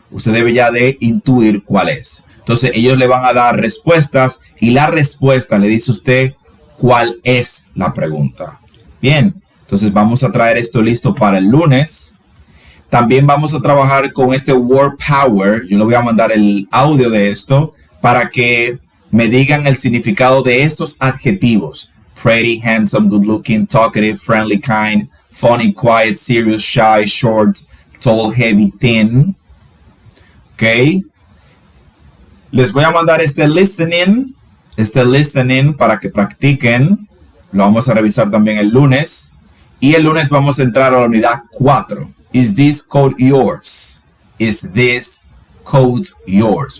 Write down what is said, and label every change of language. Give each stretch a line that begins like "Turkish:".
Spanish: Usted debe ya de intuir cuál es. Entonces ellos le van a dar respuestas y la respuesta le dice a usted cuál es la pregunta. Bien, entonces vamos a traer esto listo para el lunes. También vamos a trabajar con este word power. Yo le voy a mandar el audio de esto para que me digan el significado de estos adjetivos.
English: Pretty, handsome, good looking, talkative, friendly, kind, funny, quiet, serious, shy, short, tall, heavy, thin. Ok.
Spanish: Les voy a mandar este listening para que practiquen. Lo vamos a revisar también el lunes. Y el lunes vamos a entrar a la unidad 4.
English: Is this coat yours? Is this coat yours?